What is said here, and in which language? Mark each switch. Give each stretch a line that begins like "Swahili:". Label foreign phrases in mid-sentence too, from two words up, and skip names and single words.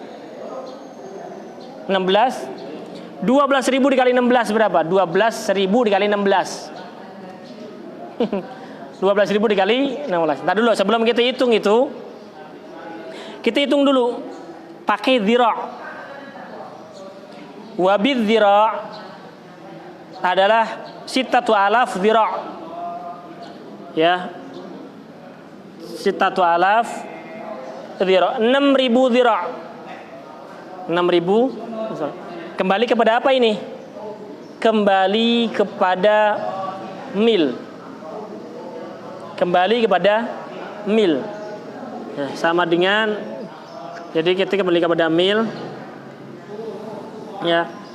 Indonesian: 16. 12.000 dikali 16 berapa? 12.000 dikali 16. 12.000 dikali 16. Ntar dulu sebelum kita hitung itu, kita hitung dulu pakai dhira'.
Arabic: وبالذراع'
Indonesian: adalah 6.000 dhira'. Ya. 6.000 dhira'. 6.000 dhira'. 6.000. Kembali kepada apa ini? Kembali kepada mil. Kembali kepada mil. Ya, sama dengan, jadi kita kembali kepada mil. Ya.